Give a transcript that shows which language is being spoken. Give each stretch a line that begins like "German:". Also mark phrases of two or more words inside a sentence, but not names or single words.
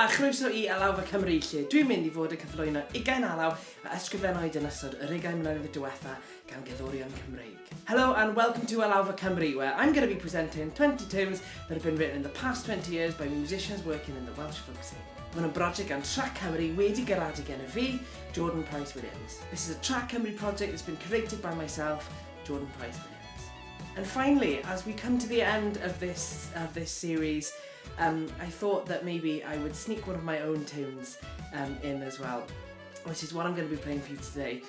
Welsh: Croeso I Alawfa Cymru lle dwi'n mynd I fod yn cyflwyno 20 alaw a ysgrifennwyd yn ystod yr 20 mlynedd diwethaf gan gerddorion Cymreig.
English: Hello and welcome to Alawfa Cymru, where I'm going to be presenting 20 tunes that have been written in the past 20 years by musicians working in the Welsh folk scene.
Welsh: Mae'n yn brosiect gan Trac Cymru wedi gyrraedd gen fi, Jordan Price Williams.
English: This is a Trac Cymru project that's been created by myself, Jordan Price Williams. And finally, as we come to the end of this series, I thought that maybe I would sneak one of my own tunes in as well, which is what I'm going to be playing for you today.